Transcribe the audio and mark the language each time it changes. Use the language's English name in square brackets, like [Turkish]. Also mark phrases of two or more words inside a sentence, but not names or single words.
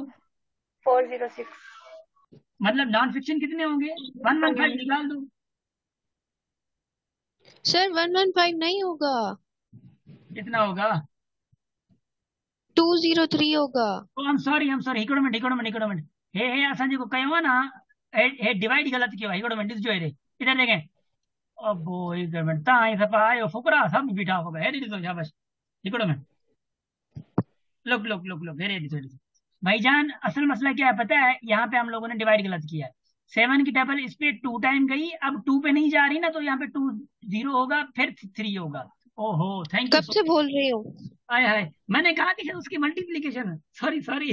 [Urdu] 406 मतलब [English] non-fiction [Urdu] کتنے ہوں گے? 115 نکال دو. سر 115 نہیں ہوگا, کتنا ہوگا? 203 ہوگا. [English] I am sorry [Sindhi] हिकिड़ो मिनट हे असांजे को कयो आहे न, हे डिवाइड गलत कयो आहे, हिकिड़ो मिनट ॾिसजो हेॾे, [Urdu] ادھر دیکھیں. [Sindhi] अबो हिकिड़ो मिनट, तव्हां ई सफ़ा आयो फुकरा सभु बीठा [Urdu] ہو گئے, [Sindhi] हेॾे ॾिसो शाबाश, हिकिड़ो मिनट, लुक हेॾे ॾिसो ॾिसो भाईजान, [Urdu] اصل مسئلہ کیا ہے پتا ہے، یہاں پہ ہم لوگوں نے ڈیوائڈ غلط کیا ہے. 7 کی ٹیبل اس پہ 2 ٹائم گئی، اب 2 پہ نہیں جا رہی نا، تو یہاں پہ 2 0 ہوگا، پھر 3 ہوگا. [English] ओहो thank you [Urdu] کب سے بول رہی ہوں, ہائے ہائے، میں نے کہا کہ شاید اس کی ملٹیپلیکیشن ہے، سوری